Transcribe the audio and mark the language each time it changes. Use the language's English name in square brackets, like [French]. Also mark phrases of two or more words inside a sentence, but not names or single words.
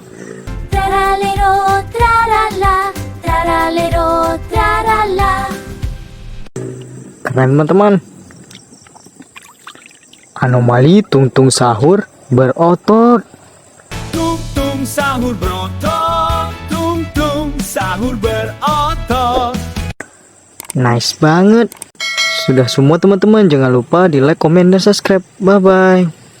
[Indonesian] Traralero, trarala, traralero, trarala. Keren teman-teman. Anomali tungtung sahur berotot. Tung tung sahur berotot, tung tung sahur berotot. Nice banget. Sudah semua teman-teman, jangan lupa di like, komen, dan subscribe. Bye-bye.